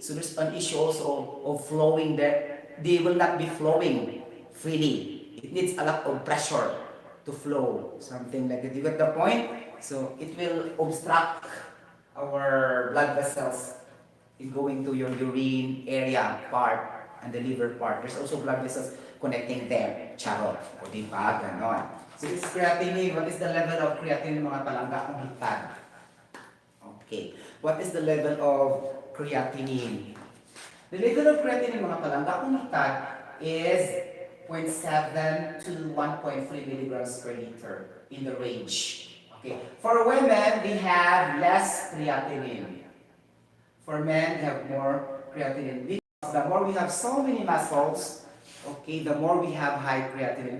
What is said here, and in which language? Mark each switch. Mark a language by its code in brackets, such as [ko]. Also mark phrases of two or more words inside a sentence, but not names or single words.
[en] So there's an issue also of flowing that they will not be flowing freely. It needs a lot of pressure to flow. Something like that. You get the point? So it will obstruct our blood vessels in going to your urine area part and the liver part. There's also blood vessels connecting there. [tl] Charot. O diba? Ganon. [en] So this creatinine, what is the level of creatinine [hil] mga palangga kung hitag? [en] Okay. What is the level of creatinine? The level of creatinine [hil] mga palangga kung hitag [en] is 0.7 to 1.3 milligrams per liter in the range. Okay. For women, we have less creatinine. For men, we have more creatinine. Because the more we have so many muscles, okay, the more we have high creatinine.